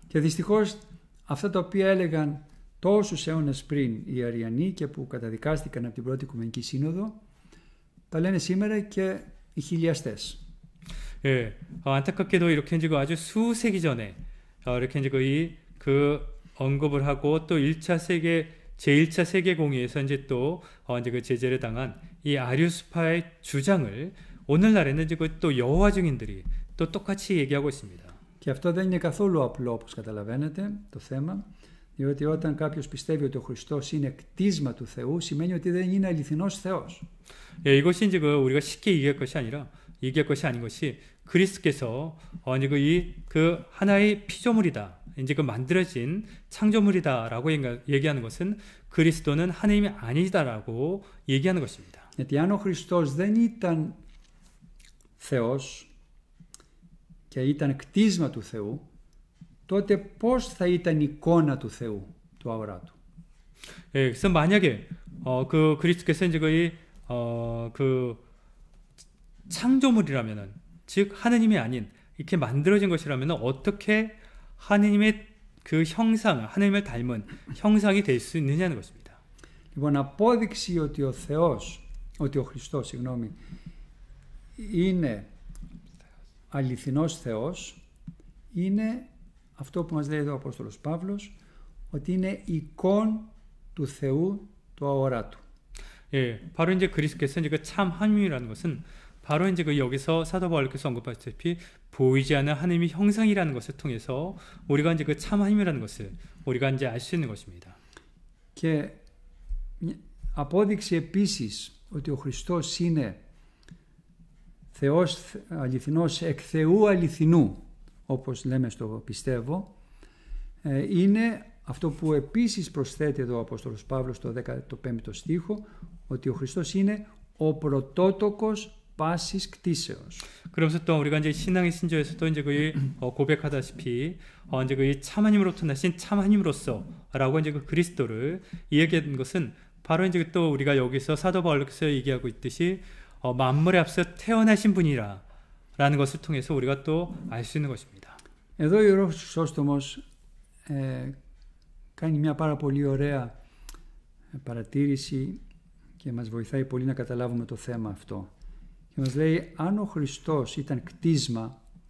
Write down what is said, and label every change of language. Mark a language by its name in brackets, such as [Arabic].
[Greek] Και δυστυχώς αυτά τα οποία έλεγαν τόσους αιώνες πριν οι Αριανοί και που καταδικάστηκαν από την Πρώτη Οικουμενική Σύνοδο, τα λένε σήμερα και οι χιλιαστές. [Korean] 예, 안타깝게도 이렇게 이제 아주 수세기 전에 이렇게 이제 그 언급을 하고 또 1차 제1차 세계 공의에서 이제 또 이제 그 제재를 당한 이 아리우스파의 주장을 오늘날에는 이제 또 여호와 증인들이 또 똑같이 얘기하고 있습니다. [Greek] Και αυτό δεν είναι καθόλου απλό, όπως καταλαβαίνετε, το θέμα, διότι όταν κάποιος πιστεύει ότι ο Χριστός είναι κτίσμα του Θεού, σημαίνει ότι δεν είναι αληθινός Θεός. [Korean] 예, 이것이 이제 우리가 쉽게 얘기할 것이 아닌 것이 그리스도께서 이제 그 하나의 피조물이다, 이제 그 만들어진 창조물이다라고 얘기하는 것은 그리스도는 하나님이 아니다라고 얘기하는 것입니다. [Greek] Γιατί αν ο Χριστός δεν ήταν Θεός και ήταν κτίσμα του Θεού, τότε πώς θα ήταν η εικόνα του Θεού, του αοράτου? [Korean] 예, 그래서 만약에 그 그리스도께서 이제 그 창조물이라면은, 즉 하느님이 아닌 이렇게 만들어진 것이라면은 어떻게 하느님의 그 형상, 하느님을 닮은 형상이 될 수 있느냐는 것입니다. [Greek] Λοιπόν, απόδειξη ότι ο Χριστός, είναι αληθινός Θεός, είναι αυτό που μας λέει εδώ ο Απόστολος Παύλος, ότι είναι εικόν του Θεού του αοράτου. [Korean] 예, 바로 이제 그리스도께서 이제 그 참 하느님이라는 것은 바로 이제 여기서 사도 바울께서 언급하셨다시피 보이지 않는 하느님의 형상이라는 것을 통해서 우리가 이제 그 참 하느님이라는 것을 우리가 이제 알 수 있는 것입니다. [Greek] Και απόδειξη επίσης ότι ο Χριστός είναι Θεός αληθινός εκ Θεού αληθινού, όπως λέμε στο πιστεύω, είναι αυτό που επίσης προσθέτει εδώ ο Απόστολος Παύλος στο 15ο στίχο, ότι ο Χριστός είναι ο πρωτότοκος πάσης κτίσεως. [Korean] 그러면서 또 우리가 이제 신앙의 신조에서도 이제 고백하다시피 이제 그 참하님으로부터 나신 참하님으로서라고 이제 그 그리스도를 이야기하는 것은 바로 이제 또 우리가 여기서 사도 바울께서 얘기하고 있듯이 만물에 앞서 태어나신 분이라라는 것을 통해서 우리가 또 알 수 있는 것입니다. [Greek] Εδώ ο Ιερός Χρυσόστομος κάνει μια πάρα πολύ ωραία παρατήρηση και μας βοηθάει πολύ να καταλάβουμε το θέμα αυτό. Και μας λέει, αν ο Χριστός ήταν κτίσμα,